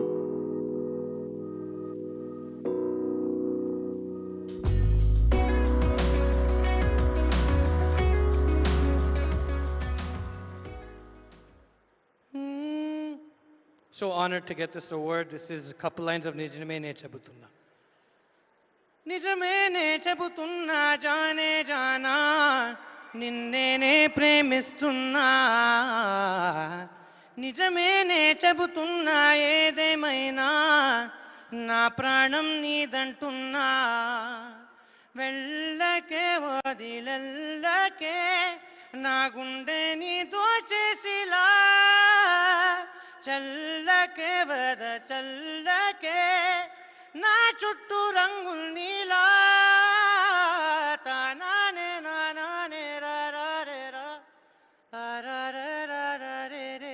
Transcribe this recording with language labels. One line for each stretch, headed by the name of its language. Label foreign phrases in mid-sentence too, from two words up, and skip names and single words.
English: So honored to get this award. This is a couple lines of
Telugu: నిజమే నే చెబుతున్నా నిజమే నే చెబుతున్నా జానే జానా నిన్నే నే ప్రేమిస్తున్నా నిజమే నే చెబుతున్నా ఏదేమైనా నా ప్రాణం నీదంటున్నా వెళ్ళకే వదిలెళ్ళకే నా గుండె నీ దోచేసిలా చల్లకే వద చల్లకే నా చుట్టూ రంగుల్ నీలా తానానే నానానే రారే రా రారే రే.